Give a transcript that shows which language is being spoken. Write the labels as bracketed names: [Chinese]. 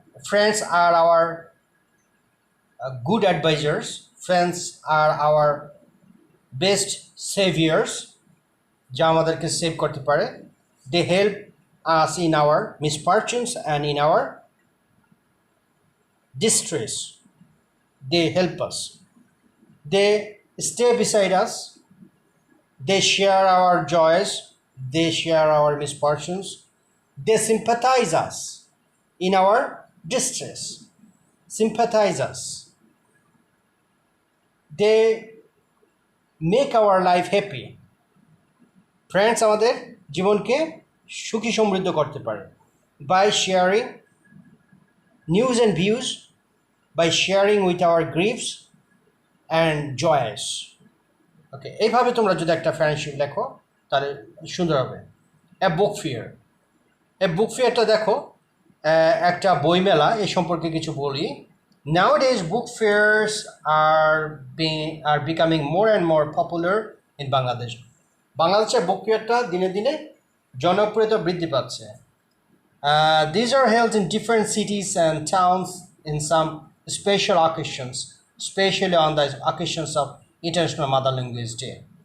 [English] Friends are our good advisors. Friends are our best saviors, [Bangla] যা আমাদেরকে save করতে পারে। [English] They help us in our misfortunes and in our distress. They help us. They stay beside us. They share our joys. They share our misfortunes. They sympathize us in our distress. Sympathize us. They make our life happy. Friends [Bangla] আমাদের জীবনকে সুখী সমৃদ্ধ করতে পারে [English] by sharing news and views, by sharing with our griefs and joys. [Bangla] ওকে, এইভাবে তোমরা যদি একটা ফ্রেন্ডশিপ লেখো তাহলে সুন্দর হবে। [English] a book fair, [Bangla] এই বুক ফেয়ারটা দেখো, একটা বইমেলা, এই সম্পর্কে কিছু বলি। [English] Nowadays book fairs are becoming more and more popular in Bangladesh. [Bangla] বাংলাদেশের বুক ফেয়ারটা দিনে দিনে জনপ্রিয়তা বৃদ্ধি পাচ্ছে। [English] These are held in different cities and towns in some special occasions, especially on the occasions of International Mother Language Day.